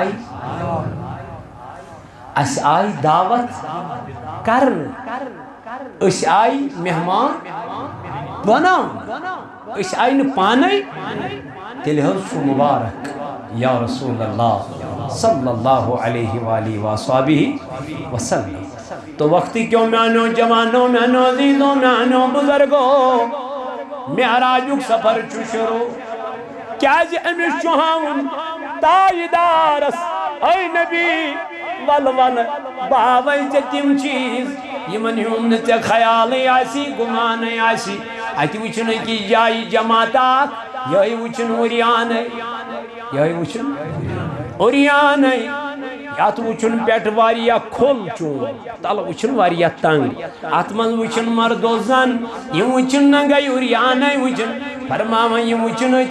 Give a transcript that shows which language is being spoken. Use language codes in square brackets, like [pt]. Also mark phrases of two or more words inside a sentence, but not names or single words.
[ks] آیہِ دعوت کرنہٕ أسۍ آیہِ مہمان بناونہٕ أسۍ آیہِ نہٕ پانے تیٚلہِ حظ چھُ مبارک [ar] یا رسول اللہ صلی اللہ علیہ وآلہ وآلہ وسلم [ks] تو وقتی کیوں میانو جوانوں میانو عزیزوں میانو بزرگوں معراجک سفر چھُ شروع کیازِ أمِس چھُ ہاوُن تاجدارس اے نبی ول ون باوے ژےٚ تِم چیٖز یِمن ہُنٛد نہٕ ژےٚ خیالٕے آسی گُمانٕے آسی اَتہِ وٕچھُن أکِس جایہِ جماعت اکھ یِہوٚے وٕچھُن اُریانٕے یِہوٚے وٕچھُن اُریانٕے یَتھ وٕچھُن پٮ۪ٹھ واریاہ کھُل چوٗن تلہٕ وٕچھُن واریاہ تنٛگ اَتھ منٛز وٕچھُن مردو زن یِم وٕچھُن نہ گٔے اُریانٕے وٕچھُن فرماوان یِم وٕچھُن أتھۍ